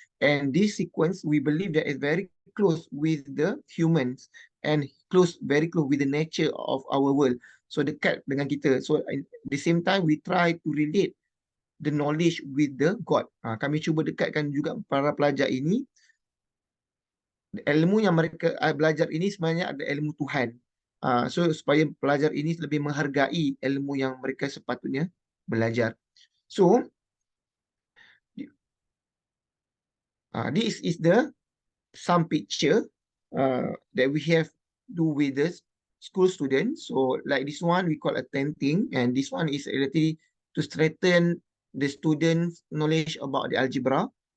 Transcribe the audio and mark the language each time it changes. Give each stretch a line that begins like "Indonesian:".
English: And this sequence, we believe that is very close with the humans and very close with the nature of our world. So
Malay: dekat dengan kita.
English: So at the same time, we try to relate the knowledge with the God.
Malay: Kami cuba dekatkan juga para pelajar ini. Ilmu yang mereka belajar ini sebenarnya ada ilmu Tuhan. So supaya pelajar ini lebih menghargai ilmu yang mereka sepatutnya belajar.
English: So this is the some picture that we have do with the school students. So like this one we call a tenting, and this one is related to strengthen the students' knowledge about the algebra.